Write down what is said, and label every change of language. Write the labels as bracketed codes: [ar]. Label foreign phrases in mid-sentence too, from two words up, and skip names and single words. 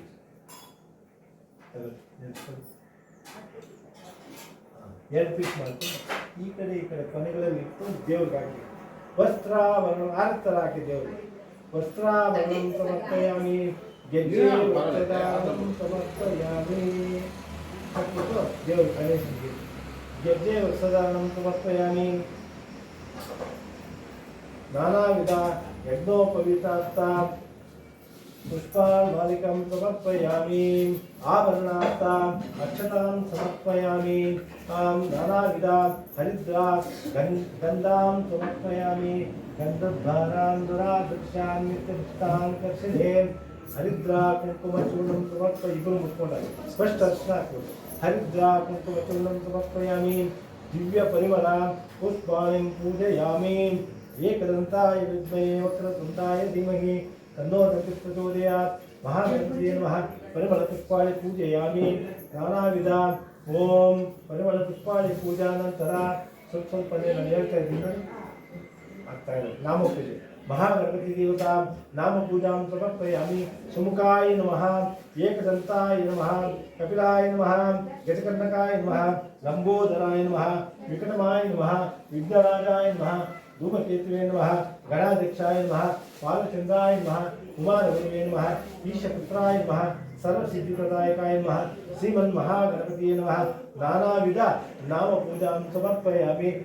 [kn] ಎರಡು ಪೀಸ್ ಮಾಡ್ಕೊಂಡು ಈ ಕಡೆ ಕೊನೆಗಳಲ್ಲಿ ಇಟ್ಕೊಂಡು ದೇವ್ರಿಗೆ ಹಾಕಿ ವಸ್ತ್ರಾಭರಣ ಆರತ್ತರ ಹಾಕಿ ದೇವ್ರಿಗೆ [sa] ವಸ್ತ್ರಾಭರಣಂ ಸಮರ್ಪಯಾಮಿ ಗೆಜ್ಜೆ ವಸ್ತ್ರದಾನಂ ಸಮರ್ಪಯಾಮಿ [kn] ಹಾಕ್ಬಿಟ್ಟು ದೇವ್ರ ಗಣೇಶನಿಗೆ [sa] ಗೆಜ್ಜೆ ವಸ್ತ್ರದಾನಂ ಸಮರ್ಪಯಾಮಿ ನಾನಾ ವಿಧ ಯಜ್ಞೋಪವೀತಾರ್ಥ पुष्पामालिकां समर्पयामि आभरणार्थं अक्षतां समर्पयामि नानाविधा हरिद्रा गन्धां समर्पयामि गन्धद्वारां दुरादृक्षां नित्यदृष्टां कर्षणे हरिद्रा कुङ्कुमचूर्णं समर्पय [kn] इಬ್ಬರು ಮುಟ್ಕೊಂಡಾಗ ಸ್ಪಷ್ಟ ಅರ್ಚನ ಹಾಕಬೇಕು [sa] हरिद्रा कुङ्कुमचूर्णं समर्पयामि दिव्य परिमल पुष्पाणिं पूजयामि एकदन्ताय विद्महे वक्रतुण्डाय धीमहि तन्नो दन्तिः प्रचोदयात् महागणपतये नमः परिमलपुष्पाणि पूजयामि नानाविध ओम परिमलपुष्पाणि पूजानंतर [kn] ಸ್ವಲ್ಪ ನಾನು ಹೇಳ್ತಾ ಇದ್ದೀನಿ ಆಗ್ತಾ ಇದೆ ನಾಮಪೂಜೆ [sa] महागणपति देवता नाम पूजा समर्पयामि सुमुखाय नमः एकदन्ताय नमः कपिलाय नमः गजकर्णकाय नमः लंबोदराय नमः विकटमाय नमः विघ्नराजाय नमः धूमकेतवे नमः गणाध्यक्षाय नमः बालचंद्राय नमः कुमारगुरुवे नमः ईशपुत्राय नमः सर्वसिद्धिप्रदायकाय नमः श्रीमन्महागणपतये नमः नानाविध नाम पूजा समर्पयामि